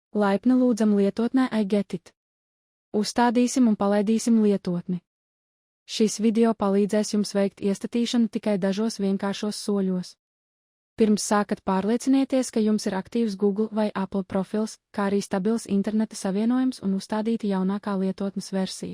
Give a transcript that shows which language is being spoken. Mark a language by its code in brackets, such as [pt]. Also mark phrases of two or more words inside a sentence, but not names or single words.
[lv] Laipni lūdzam lietotnē I get it. Uzstādīsim un palaidīsim lietotni. Šis video palīdzēs jums veikt iestatīšanu tikai dažos vienkāršos soļos. Pirms sākat pārliecinieties, ka jums ir aktīvs Google vai Apple profils, kā arī stabils interneta savienojums un uzstādīta jaunākā lietotnes versija.